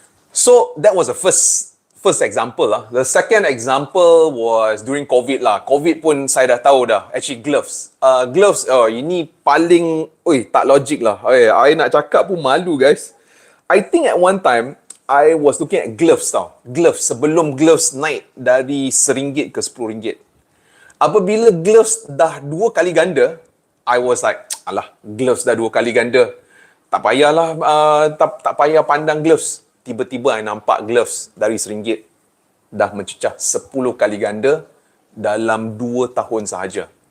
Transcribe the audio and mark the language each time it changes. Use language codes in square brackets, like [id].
[en] So, that was the first example lah. The second example was during COVID lah. [ms] COVID pun saya dah tahu dah. [en] Actually, [ms] gloves. Ini paling, tak logik lah. I nak cakap pun malu, guys. [en] I think at one time, I was looking at gloves tau. Gloves. [ms] Sebelum gloves naik dari RM1 ke RM10. Apabila gloves dah 2 kali ganda, [en] I was like, [ms] alah, gloves dah 2 kali ganda. Tak payahlah, tak payah pandang gloves. Tiba-tiba I nampak gloves dari RM1 dah mencecah 10 kali ganda dalam 2 tahun sahaja.